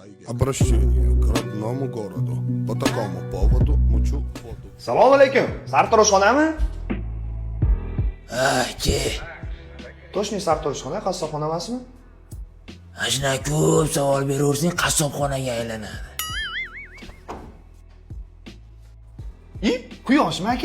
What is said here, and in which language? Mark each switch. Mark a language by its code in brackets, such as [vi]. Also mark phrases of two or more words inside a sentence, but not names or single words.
[ru] Обращение к родному городу. По такому поводу мучу воду. [uz] Assalomu alaykum. Sartaroshxonami? Ke. Toshni sartaroshxona, qassobxona emasmi? Ashna ko'p savol beraversang qassobxonaga aylanadi. Quyoshmi aka?